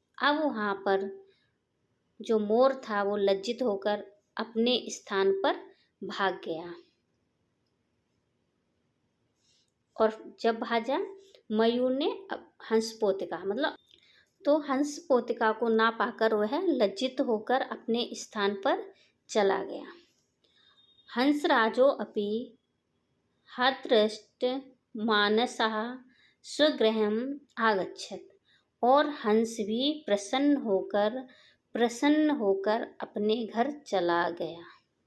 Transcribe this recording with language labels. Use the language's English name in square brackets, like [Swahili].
[Hindi] अब वहाँ पर जो मोर था वो लज्जित होकर अपने स्थान पर भाग गया। और जब भाजा, मयूर ने हंसपोतिका मतलब तो हंसपोतिका को ना पाकर वह लज्जित होकर अपने स्थान पर चला गया। [Sanskrit] हंसराजो अपि हतदृष्ट मानसः स्वगृहम् आगच्छत्। [Hindi] और हंस भी प्रसन्न होकर अपने घर चला गया।